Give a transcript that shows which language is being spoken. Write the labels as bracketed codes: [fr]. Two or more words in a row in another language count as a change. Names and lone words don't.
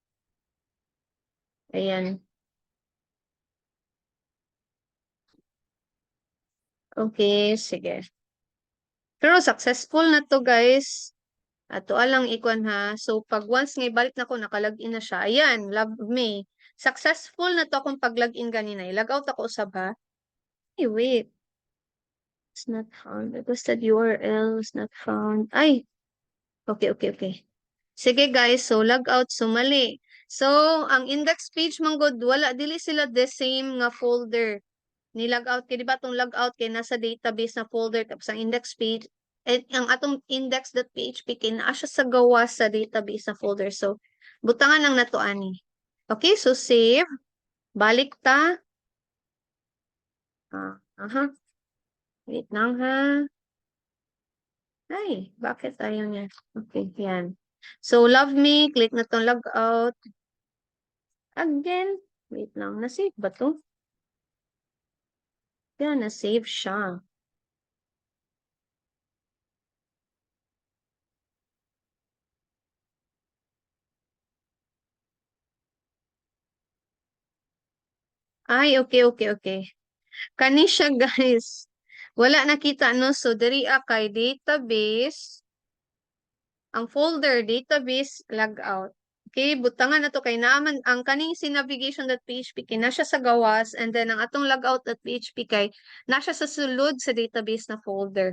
[ceb] Ayan. Okay, sige. Pero successful na to, guys. Ato alang ikon ha. So, pag once nga ibalik na ko, nakalagin na siya. Ayan, Love Me. Successful na to akong pag-login ganina. I-log out ako usab ha. [en] Hey, wait. It's not found. Requested URL is not found. [ceb] Ay, okay. Sige guys, [en] so log out, so mali. [ceb] So, ang index page man gud wala dili sila [en] the same [ceb] nga folder. Ni [en] log out [ceb] kay di ba tong [en] log out [ceb] kay nasa database na folder tapos ang index page ang atong index.php kay naa siya sa gawas sa database na folder. So, butangan lang nato ani. [en] Okay, so save. [ceb] Balik ta. Aha. Wait lang ha. [tl] Ay, bakit ayaw niya? Okay, yan. [ceb] So, love me. Click na tong [en] log out. [ceb] Again. Wait lang. Na-save ba to? Yan, na-save siya. Ay, okay. Kani siya, guys. Wala nakita, no? So, diri kay database. Ang folder, database, logout. Okay, butangan na to kay naaman ang kaning si navigation.php kay nasa sa gawas [en] and then [ceb] ang atong logout.php kay nasa sa sulod sa database na folder.